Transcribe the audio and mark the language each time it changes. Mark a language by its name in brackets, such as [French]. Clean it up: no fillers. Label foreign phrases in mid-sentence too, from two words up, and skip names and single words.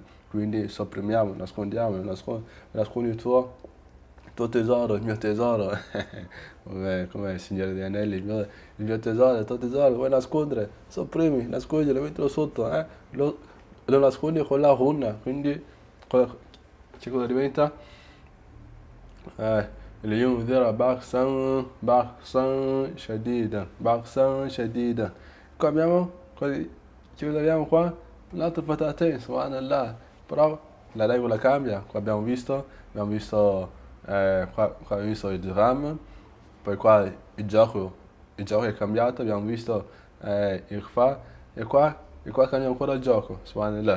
[Italian] Quindi sopprimiamo, nascondiamo, nascondi il tuo tesoro, il mio tesoro. Come il Signore degli Anelli, il mio tesoro, il tuo tesoro, vuoi nascondere? Sopprimi, nascondilo, mettilo sotto, lo nascondi con la hunna, quindi che cosa diventa? [Arabic] لينذر بأسا شديدا. [Italian] Qua abbiamo, che cosa abbiamo qua? Un altro patate, subhanallah. Però la regola cambia, qua abbiamo visto, qua abbiamo visto il dram, poi qua il gioco è cambiato, abbiamo visto il fa, e qua cambia ancora il gioco, subhanallah.